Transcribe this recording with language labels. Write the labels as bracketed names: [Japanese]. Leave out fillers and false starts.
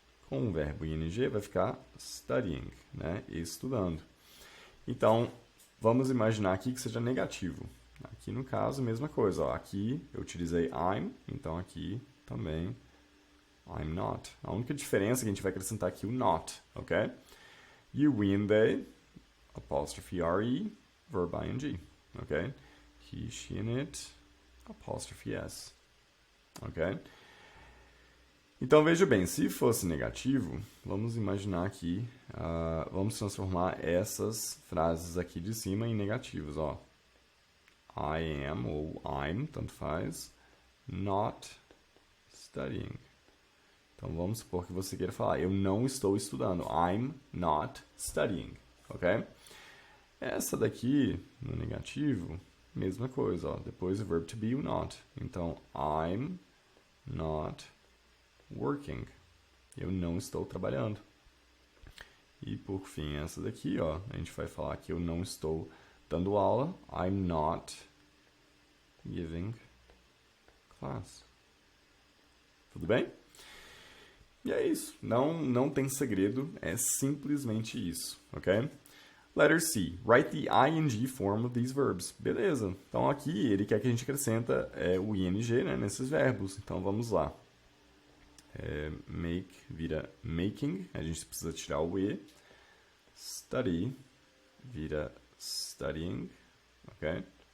[Portuguese] Com o verbo ing vai ficar studying, né? Estudando. Então, vamos imaginar aqui que seja negativo. Aqui no caso, mesma coisa. Ó. Aqui eu utilizei I'm, então aqui também I'm not. A única diferença é que a gente vai acrescentar aqui o not, ok? [English] You, we and they, apostrophe re, verb ing, ok? He, she and it, apostrophe s, ok? [Portuguese] Então veja bem, se fosse negativo, vamos imaginar aqui, vamos transformar essas frases aqui de cima em negativos, ó. [English] I am [Portuguese] ou [English] I'm, [Portuguese] tanto faz, [English] not studying. [Portuguese] Então vamos supor que você queira falar, eu não estou estudando, [English] I'm not studying, [Portuguese] ok? Essa daqui, no negativo, mesma coisa, ó. Depois o verbo to be, o not. Então, [English] I'm not working. [Portuguese] Eu não estou trabalhando. E por fim, essa daqui, ó, a gente vai falar que eu não estou dando aula. [English] I'm not giving class. [Portuguese] Tudo bem? E é isso. Não tem segredo. É simplesmente isso, ok? [English] Letter C. Write the ing form of these verbs. [Portuguese] Beleza. Então aqui ele quer que a gente acrescenta o ing, né, nesses verbos. Então vamos lá. Make vira making. A gente precisa tirar o e. Study vira studying. Ok?